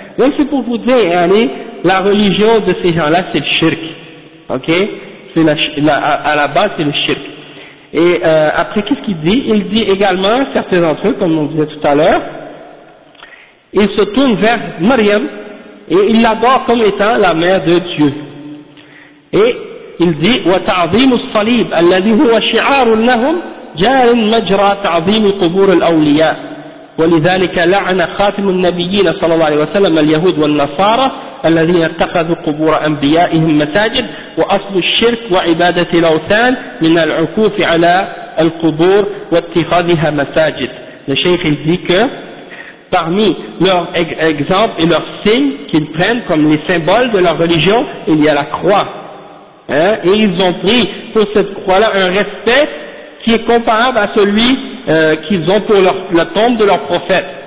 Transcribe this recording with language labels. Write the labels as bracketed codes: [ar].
[fr] Donc c'est pour vous dire, allez, la religion de ces gens-là, c'est le shirk, ok? C'est à la base, c'est le shirk. Et après, qu'est-ce qu'il dit? Il dit également, certains d'entre eux, comme on disait tout à l'heure, ils se tournent vers Maryam et ils l'adorent comme étant la mère de Dieu. Et il dit, [ar] وَتَعْظِيمُ الصَّلِيبِ الَّذِي هُوَ شِعَارٌ لَهُمْ جَارٍ مَجْرَى تَعْظِيمُ قُبُورِ الْأَوْلِيَاءِ ولذلك لعن خاتم النبيين صلى الله عليه وسلم اليهود والنصارى الذين اتخذوا قبور أنبيائهم مساجد وأصل الشرك وعبادة الأوثان من العكوف على القبور واتخاذها مساجد. [fr] Le Cheikh dit que parmi leurs exemples et leurs signes qu'ils prennent comme les symboles de leur religion, il y a la croix. Hein? Et ils ont pris pour cette croix-là un respect qui est comparable à celui qu'ils ont pour la tombe de leur prophète.